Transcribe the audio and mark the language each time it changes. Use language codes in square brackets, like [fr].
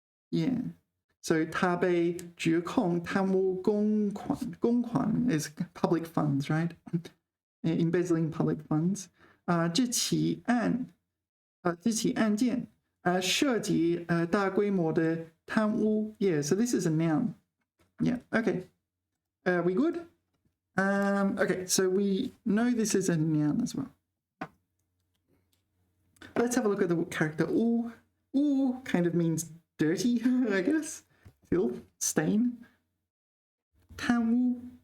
[en] Yeah. So [zh] 他被指控贪污公款 [en] is public funds, right? Embezzling public funds. [zh] 这起案件涉及大规模的贪污. [en] Yeah, so this is a noun. Yeah, okay. We good? Okay, so we know this is a noun as well. Let's have a look at the character 污. 污 kind of means dirty, I guess. Filth, stain. 贪污.